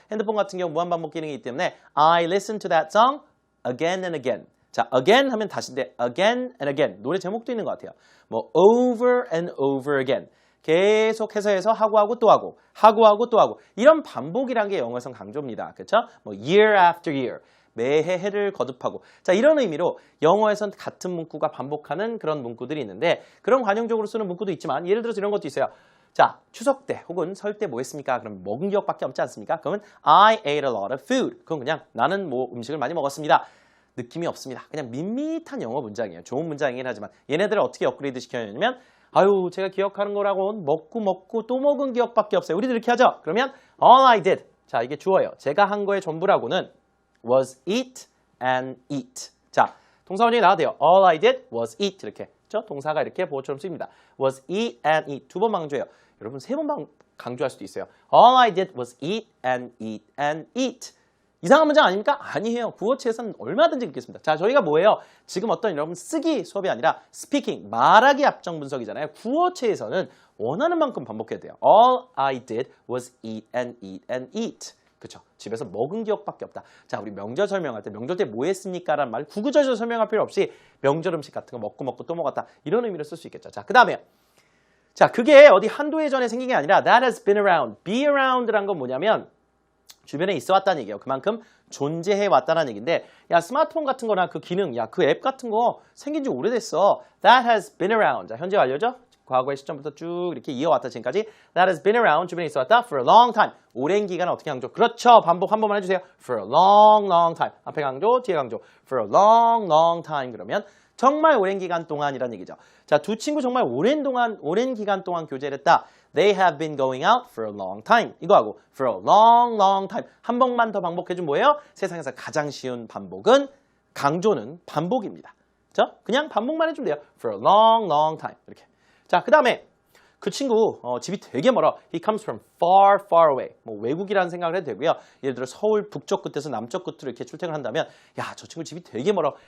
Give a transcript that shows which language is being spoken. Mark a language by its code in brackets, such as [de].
[ko] 핸드폰 같은 경우 무한반복 기능이 있기 때문에 [en] I listen to that song again and again. [ko] 자, again 하면 다시인데 again and again. 노래 제목도 있는 것 같아요. [en] 뭐 over and over again. [ko] 계속해서 해서 하고 또 하고 또 하고 이런 반복이라는 게 영어에선 강조입니다. 그렇죠? 뭐 [en] year after year. [ko] 매해 해를 거듭하고. 자, 이런 의미로 영어에선 같은 문구가 반복하는 그런 문구들이 있는데 그런 관용적으로 쓰는 문구도 있지만 예를 들어서 이런 것도 있어요. 자, 추석 때 혹은 설 때 뭐 했습니까? 그럼 먹은 기억밖에 없지 않습니까? [en] 그러면 I ate a lot of food. [ko] 그건 그냥 나는 뭐 음식을 많이 먹었습니다. 느낌이 없습니다. 그냥 밋밋한 영어 문장이에요. 좋은 문장이긴 하지만 얘네들을 어떻게 업그레이드 시켜냐면 아유, 제가 기억하는 거라고는 먹고 또 먹은 기억밖에 없어요. 우리도 이렇게 하죠. [en] 그러면 all I did. [ko] 자, 이게 주어예요. 제가 한 거의 전부라고는 [en] was eat and eat. [ko] 자, 동사 원형이 나와야 돼요. [en] All I did was eat. [ko] 이렇게. 그렇죠? 동사가 이렇게 보어처럼 쓰입니다. [en] was eat and eat. [ko] 두 번 강조해요. 여러분 세 번 강조할 수도 있어요. [en] All I did was eat and eat and eat. [ko] 이상한 문장 아닙니까? 아니에요. 구어체에서는 얼마든지 읽겠습니다. 자, 저희가 뭐예요? 지금 어떤 여러분 쓰기 수업이 아니라 스피킹, 말하기 압정 분석이잖아요. 구어체에서는 원하는 만큼 반복해야 돼요. [en] All I did was eat and eat and eat. [ko] 그렇죠. 집에서 먹은 기억밖에 없다. 자, 우리 명절 설명할 때 명절 때 뭐 했습니까? 라는 말 구구절절 설명할 필요 없이 명절 음식 같은 거 먹고 또 먹었다. 이런 의미로 쓸 수 있겠죠. 자, 그 다음에 자, 그게 어디 한두 해 전에 생긴 게 아니라 [en] that has been around. [ko] be around란 건 뭐냐면 주변에 있어 왔다는 얘기예요. 그만큼 존재해 왔다는 얘기인데 야, 스마트폰 같은 거나 그 기능, 야, 그 앱 같은 거 생긴 지 오래됐어. [en] That has been around. [ko] 자, 현재 완료죠? 과거의 시점부터 쭉 이렇게 이어왔다 지금까지. [en] That has been around. [ko] 주변에 있어 왔다. [en] For a long time. [ko] 오랜 기간 어떻게 강조? 그렇죠. 반복 한 번만 해주세요. For a long time. 앞에 강조, 뒤에 강조. For a long time. 그러면 정말 오랜 기간 동안이라는 얘기죠. 자, 두 친구 정말 오랜 기간 동안 교제를 했다. [en] They have been going out for a long time. 이거하고 for a long time. [ko] 한 번만 더 반복해주면 뭐예요? 세상에서 가장 쉬운 반복은 강조는 반복입니다. 그렇죠? 그냥 반복만 해주면 돼요. [en] For a long time. 이렇게. [ko] 자, 그 다음에 그 친구 집이 되게 멀어. [en] He comes from far away. [ko] 뭐 외국이라는 생각을 해도 되고요. 예를 들어 서울 북쪽 끝에서 남쪽 끝으로 이렇게 출퇴근을 한다면 야, 저 친구 집이 되게 멀어.